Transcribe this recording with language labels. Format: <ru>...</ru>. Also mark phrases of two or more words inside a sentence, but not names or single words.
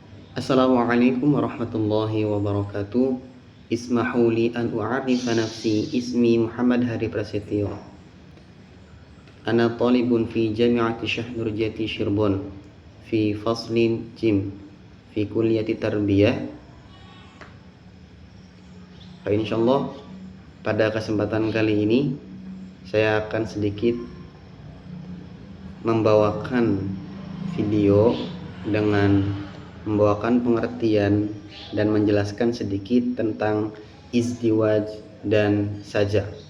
<ar>السلام عليكم ورحمة الله وبركاته. اسمحوا لي أن أعرف نفسي. اسمي Muhammad Hari Prasetyo. أنا طالب في جامعة Syekh Nurjati Cirebon في فصل جيم في كلية تربية.</ar> <id>Insyaallah pada kesempatan kali ini saya akan sedikit membawakan video dengan membawakan pengertian dan menjelaskan sedikit tentang izdiwaj dan sajak.</id>